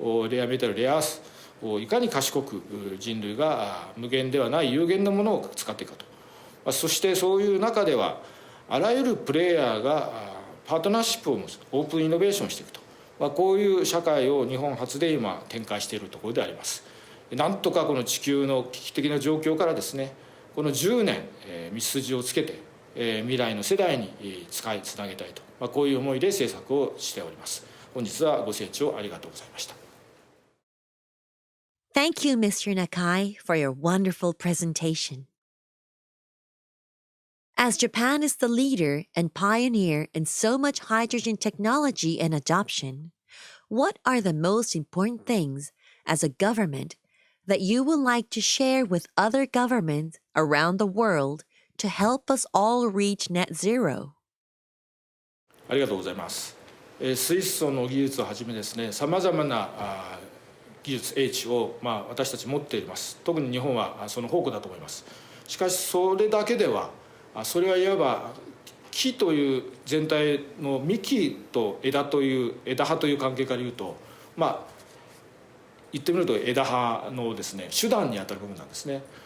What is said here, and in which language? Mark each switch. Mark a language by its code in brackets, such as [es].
[ja] レアメタル、レアアースをいかに賢く人類が無限ではない有限なものを使っていくかと、そしてそういう中ではあらゆるプレイヤーがパートナーシップを持つ、オープンイノベーションしていくと、こういう社会を日本初で今展開しているところであります。なんとかこの地球の危機的な状況からですね、この10年道筋をつけて未来の世代につなげたいと、こういう思いで制作をしております。本日はご清聴ありがとうございました。 [en] Thank you, Mr. Nakai, for your wonderful presentation. As Japan is the leader and pioneer in so much hydrogen technology and adoption, what are the most important things as a government that you would like to share with other governments around the world to help us all reach net zero? [ja] ありがとうございます。水素の技術をはじめですね、さまざまな技術英知を私たち持っています。特に日本はその宝庫だと思います。しかしそれだけでは、それはいわば木という全体の幹と枝という枝葉という関係から言うと、言ってみると枝葉のですね手段にあたる部分なんですね。